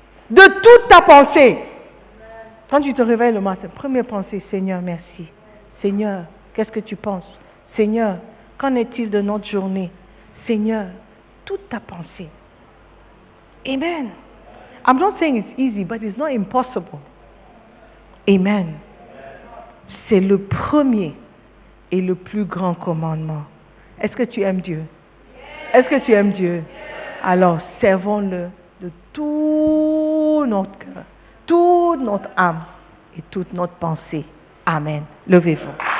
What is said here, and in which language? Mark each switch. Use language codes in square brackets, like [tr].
[fr] De toute ta pensée. Quand tu te réveilles le matin, première pensée, Seigneur, merci. Seigneur, qu'est-ce que tu penses? Seigneur, qu'en est-il de notre journée? Seigneur, toute ta pensée. Amen. [en] I'm not saying it's easy, but it's not impossible. [fr] Amen. C'est le premier et le plus grand commandement. Est-ce que tu aimes Dieu? Est-ce que tu aimes Dieu? Alors, servons-le de tout notre cœur, toute notre âme et toute notre pensée. Amen. Levez-vous.